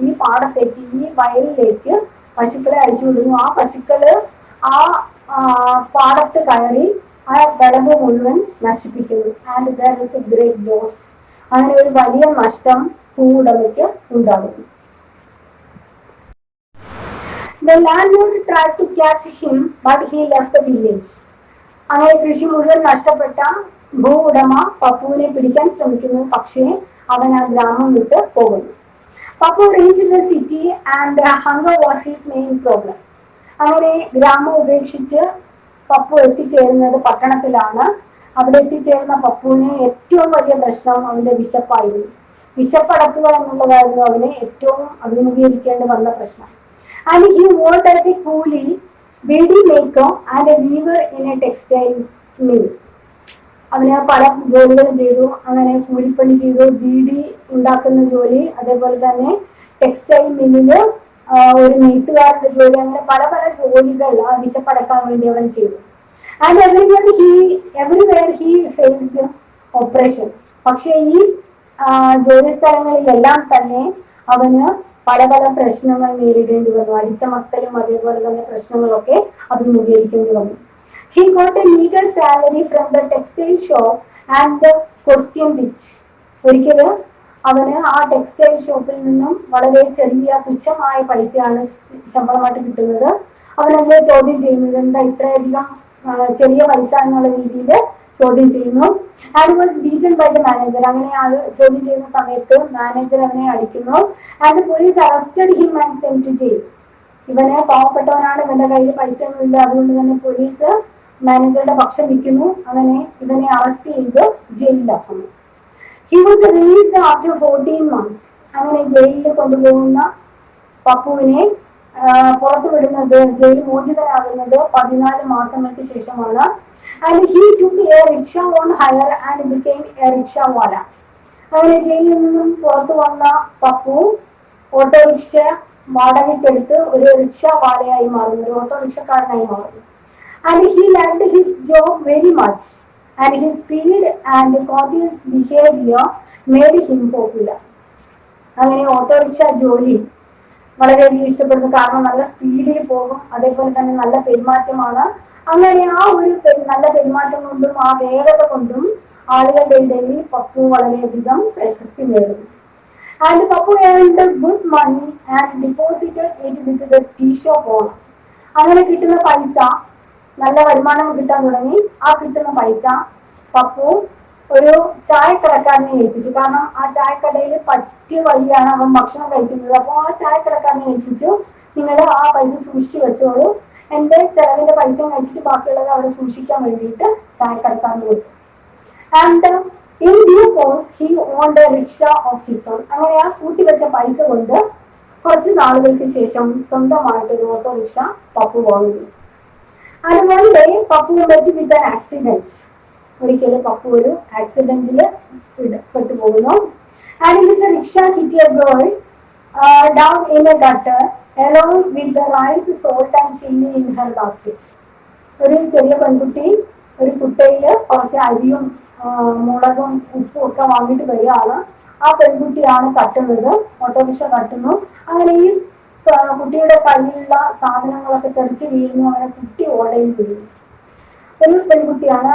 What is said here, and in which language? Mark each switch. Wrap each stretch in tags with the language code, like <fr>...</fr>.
<ml>ഈ പാടത്തേക്ക്, ഈ വയലിലേക്ക് പശുക്കളെ അഴിച്ചുവിടുന്നു. ആ പശുക്കള് ആ പാടത്ത് കയറി ആ വിളവ് മുഴുവൻ നശിപ്പിക്കുന്നു.</ml> <en>And there is a great loss.</en> <ml>അങ്ങനെ ഒരു വലിയ നഷ്ടം ഭൂവുടമയ്ക്ക് ഉണ്ടാകുന്നു.</ml> <en>The landlord tried to catch him, but he left the village.</en> <ml>അങ്ങനെ കൃഷി മുഴുവൻ നഷ്ടപ്പെട്ട ഭൂ ഉടമ പപ്പുവിനെ പിടിക്കാൻ ശ്രമിക്കുന്നു, പക്ഷേ അവൻ ആ ഗ്രാമം വിട്ട് പോകുന്നു.</ml> <en>Pappu reached the city and hunger was his main problem.</en> <ml>അങ്ങനെ ഗ്രാമം ഉപേക്ഷിച്ച് പപ്പു എത്തിച്ചേരുന്നത് പട്ടണത്തിലാണ്. അവിടെ എത്തിച്ചേർന്ന പപ്പുവിന് ഏറ്റവും വലിയ പ്രശ്നം അവന്റെ വിശപ്പായിരുന്നു. വിശപ്പടക്കുക എന്നുള്ളതായിരുന്നു അവന് ഏറ്റവും അഭിമുഖീകരിക്കേണ്ടി വന്ന പ്രശ്നം.</ml> <en>And he worked as a coolie, beadie maker and a weaver in a textiles mill.</en> <ml>അവന് പല ജോലികളും ചെയ്തു. അങ്ങനെ കൂലിപ്പണി ചെയ്തു, ബീഡി ഉണ്ടാക്കുന്ന ജോലി, അതേപോലെ തന്നെ ടെക്സ്റ്റൈൽ മില്ലില് ഒരു നെയ്ത്തുകാരുടെ ജോലി, അങ്ങനെ പല പല ജോലികൾ വിശപ്പടക്കാൻ വേണ്ടി അവൻ ചെയ്തു.</ml> <en>And everywhere he faced operation.</en> <ml>പക്ഷെ ഈ ജോലി സ്ഥലങ്ങളിലെല്ലാം തന്നെ അവന് പല പല പ്രശ്നങ്ങൾ നേരിടേണ്ടി വന്നു. അടിച്ചമർത്തലും അതേപോലെ തന്നെ പ്രശ്നങ്ങളൊക്കെ അഭിമുഖീകരിക്കേണ്ടി വന്നു.</ml> <en>He got a meager salary from the textile shop and questioned it.</en> <ml>ഒരിക്കല് അവന് ആ ടെക്സ്റ്റൈൽ ഷോപ്പിൽ നിന്നും വളരെ ചെറിയ തുച്ഛമായ പൈസയാണ് ശമ്പളമായിട്ട് കിട്ടുന്നത്. അവനല്ലേ ചോദ്യം ചെയ്യുന്നത്, എന്താ ഇത്രയധികം ചെറിയ പൈസ എന്നുള്ള രീതിയിൽ ചോദ്യം ചെയ്യുന്നു.</ml> <en>And was beaten by the manager.</en> <ml>അങ്ങനെ അത് ചോദ്യം ചെയ്യുന്ന സമയത്ത് മാനേജർ അവനെ അടിക്കുന്നു.</ml> <en>And police arrested him and sent to jail.</en> <ml>ഇവന് പാവപ്പെട്ടവനാണ്, ഇവന്റെ കയ്യിൽ പൈസ ഒന്നുമില്ല, അതുകൊണ്ട് തന്നെ പോലീസ് മാനേജറുടെ പക്ഷം നിൽക്കുന്നു. അങ്ങനെ ഇവനെ അറസ്റ്റ് ചെയ്ത് ജയിലിലാക്കുന്നു.</ml> <en>He was released after 14 months.</en> <ml>അങ്ങനെ ജയിലിൽ കൊണ്ടുപോകുന്ന പപ്പുവിനെ പുറത്തു വിടുന്നത്, ജയിൽ മോചിതനാകുന്നത് 14 മാസങ്ങൾക്ക് ശേഷമാണ്.</ml> <en>And he took a rickshaw on hire and became a rickshawwala.</en> <ml>അങ്ങനെ ജയിലിൽ നിന്നും പുറത്തു വന്ന പപ്പു ഓട്ടോറിക്ഷ വാടകയ്ക്കെടുത്ത് ഒരു റിക്ഷാവാലയായി മാറുന്നു, ഒരു ഓട്ടോറിക്ഷക്കാരനായി മാറുന്നു.</ml> <en>And he liked his job very much, and his speed and courteous behavior made him popular.</en> <ml>അങ്ങനെ ഓട്ടോറിക്ഷ ജോലി വളരെയധികം ഇഷ്ടപ്പെടുന്നു. കാരണം നല്ല സ്പീഡിൽ പോകും, അതേപോലെ തന്നെ നല്ല പെരുമാറ്റമാണ്. അങ്ങനെ ആ ഒരു നല്ല പെരുമാറ്റം കൊണ്ടും ആ വേഗത കൊണ്ടും ആളുകളുടെ ഇടയിൽ പപ്പു വളരെയധികം പ്രശസ്തി നേടുന്നു.</ml> <en>And Pappu earned good money and deposited it with the tea shop owner.</en> <ml>അങ്ങനെ കിട്ടുന്ന പൈസ, നല്ല വരുമാനം കിട്ടാൻ തുടങ്ങി. ആ കിട്ടുന്ന പൈസ പപ്പു ഒരു ചായക്കടക്കാരനെ ഏൽപ്പിച്ചു. കാരണം ആ ചായക്കടയിൽ പറ്റിയ വഴിയാണ് അവൻ ഭക്ഷണം കഴിക്കുന്നത്. അപ്പോൾ ആ ചായക്കടക്കാരനെ ഏൽപ്പിച്ചു, നിങ്ങൾ ആ പൈസ സൂക്ഷിച്ചു വെച്ചോളൂ, എന്റെ ചെലവിന്റെ പൈസയും കഴിച്ചിട്ട് ബാക്കിയുള്ളത് അവിടെ സൂക്ഷിക്കാൻ വേണ്ടിയിട്ട് ചായക്കടക്കാരന് കൊടുത്തു.</ml> <en>And in due course he owned a rickshaw of his own.</en> <ml>അങ്ങനെ ആ കൂട്ടിവെച്ച പൈസ കൊണ്ട് കുറച്ച് നാളുകൾക്ക് ശേഷം സ്വന്തമായിട്ട് ഒരു ഓട്ടോറിക്ഷ പപ്പു വാങ്ങുന്നു.</ml> <en>And one day Pappu met with an accident.</en> <ml>ഒരിക്കലും പപ്പു ഒരു ആക്സിഡന്റിൽ പെട്ടുപോകുന്നു.</ml> <en>And his rickshaw hit a girl down in a gutter along with the rice, salt and chili in her basket.</en> <ml>ഒരു ചെറിയ പെൺകുട്ടി ഒരു കുട്ടയില് കുറച്ച് അരിയും മുളകും ഉപ്പും ഒക്കെ വാങ്ങിയിട്ട് വരികയാണ്. ആ പെൺകുട്ടിയാണ് തട്ടുന്നത്, ഓട്ടോറിക്ഷ തട്ടുന്നു. അങ്ങനെ ഈ കുട്ടിയുടെ കയ്യിലുള്ള സാധനങ്ങളൊക്കെ തെറിച്ച് വീഴുന്നു. അങ്ങനെ കുട്ടി ഓടയിൽ വീഴുന്നു. ഒരു പെൺകുട്ടിയാണ്.</ml>